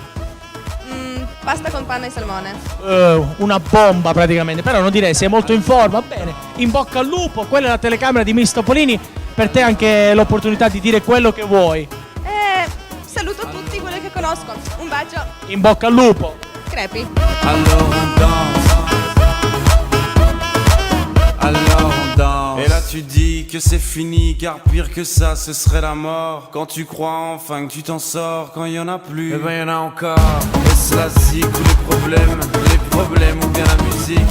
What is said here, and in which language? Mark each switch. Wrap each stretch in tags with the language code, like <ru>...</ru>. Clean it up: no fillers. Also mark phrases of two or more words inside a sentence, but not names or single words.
<it>Pasta con panna e salmone. Una bomba praticamente, però non direi, sei molto in forma, bene, in bocca al lupo, quella è la telecamera di Miss Topolini, per te anche l'opportunità di dire quello che vuoi. Saluto tutti quelli che conosco. Un bacio. In bocca al lupo. Crepi.</it> <fr>Alors on danse Alors on danse Et là tu dis que c'est fini car pire que ça ce serait la mort. Quand tu crois enfin que tu t'en sors, quand y en a plus, eh ben y en a encore. Est-ce la zik ou les problèmes ou bien la musique?</fr>